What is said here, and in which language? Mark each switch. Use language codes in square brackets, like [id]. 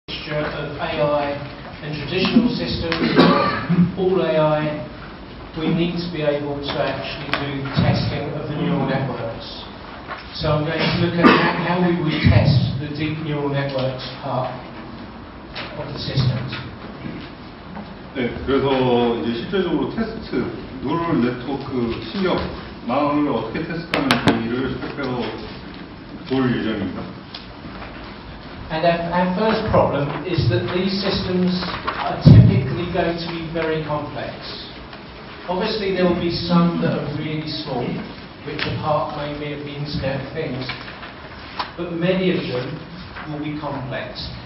[en] mixture of AI and traditional systems, or all AI, we need to be able to actually do testing of the neural networks. So I'm going to look at how we would test the deep neural networks part of the systems. [ko] 네, 그래서 이제 실제적으로 테스트, 뉴럴 네트워크 신경망을 어떻게 테스트하는지를 살펴볼 예정입니다. [en] And our first problem is that these systems are typically going to be very complex. Obviously there will be some that are really small, which are part maybe of the Internet of Things, but many of them will be complex.